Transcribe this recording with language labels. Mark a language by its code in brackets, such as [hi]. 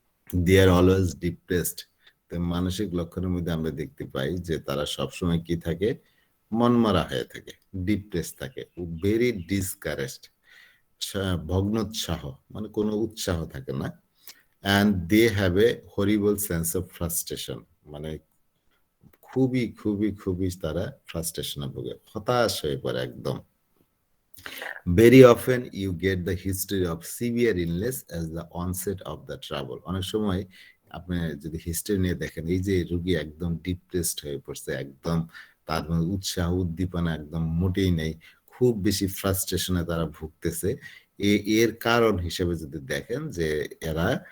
[en] They are always depressed. [bn] তো মানসিক লক্ষণের মধ্যে আমরা দেখতে পাই যে তারা সবসময় কি থাকে, মনমরা হয়ে থাকে, ডিপ্রেস থাকে, ভেরি ডিসকারেজড, ভগ্নোৎসাহ, মানে কোনো উৎসাহ থাকে না। [en] and they have a horrible sense of frustration, [bn] মানে খুবই খুবই খুবই তারা ফ্রাস্ট্রেশনে ভোগে, হতাশ হয়ে পড়ে একদম। [en] Very often you get the history of severe illness as the onset of the trouble। [bn] অনেক সময় আপনি যদি হিস্ট্রি নিয়ে দেখেন, এই যে রোগী একদম ডিপ্রেসড হয়ে পড়ছে, একদম তার মধ্যে উৎসাহ উদ্দীপনা একদম মোটেই নেই, খুব বেশি ফ্রাস্ট্রেশনে তারা ভুগতেছে, এর কারণ হিসেবে যদি দেখেন যে এরা